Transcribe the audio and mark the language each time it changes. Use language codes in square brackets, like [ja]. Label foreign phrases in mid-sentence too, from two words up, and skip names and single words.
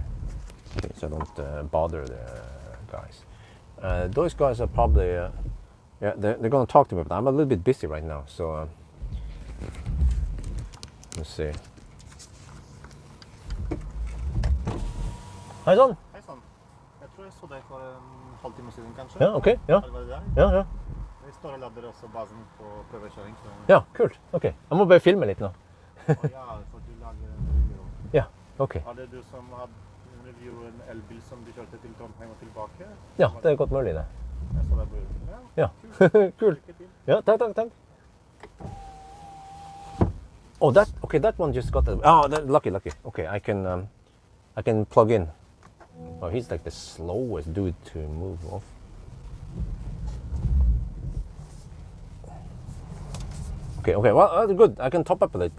[en] Okay, so I don't bother the guys. Those guys are probably, yeah, they're going to talk to me, but I'm a little bit busy right now, so let's see. Hi, Son. [no] Jeg tror jeg så deg for en halvtime siden, kanskje. Ja, ok. Ja. Var det der? Ja. Jeg står og ladder også basen på prøvekjøring. Så... Ja, kult. Ok. Jeg må bare filme litt nå. Ja, for du lager en review. Ja, ok. Var det du som hadde en review en elbil som du kjørte til Trondheim og tilbake? Ja, det er godt mulig det. Jeg så deg på Ja, kult. Ja, takk. [en] Oh, that one just got that. Oh, lucky. Okay, I can plug in. Oh, he's like the slowest dude to move off. Okay, well, good. I can top up a little.